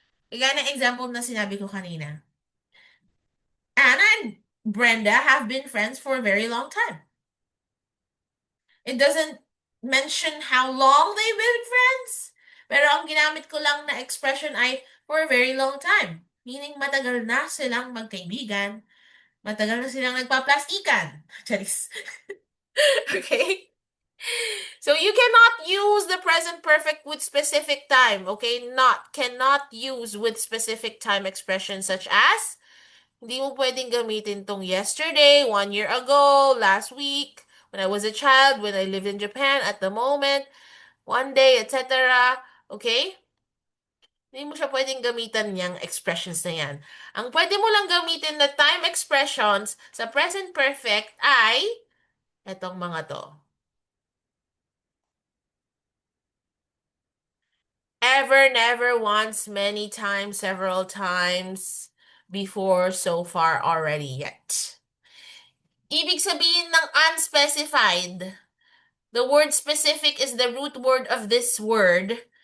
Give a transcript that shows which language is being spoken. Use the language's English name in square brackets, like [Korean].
[Filipino] Kaya na example na sinabi ko kanina. [English] Anna and Brenda have been friends for a very long time. It doesn't mention how long they've been friends. [Filipino] Pero ang ginamit ko lang na expression ay [English] for a very long time. [Filipino] Meaning matagal na silang magkaibigan. Matagal na silang nagpaplastikan. Charis. Okay? [English] So you cannot use the present perfect with specific time. Okay? Cannot use with specific time expressions such as [Filipino] hindi mo pwedeng gamitin tong [English] yesterday, 1 year ago, last week, when I was a child, when I lived in Japan, at the moment, one day, etc. Okay? [Filipino] Hindi mo siya pwedeng gamitan niyang expressions na yan. Ang pwede mo lang gamitin na time expressions sa present perfect ay etong mga to. [English] Ever, never, once, many times, several times, before, so far, already, yet. [Filipino] Ibig sabihin ng [English] unspecified. The word specific is the root word of this word.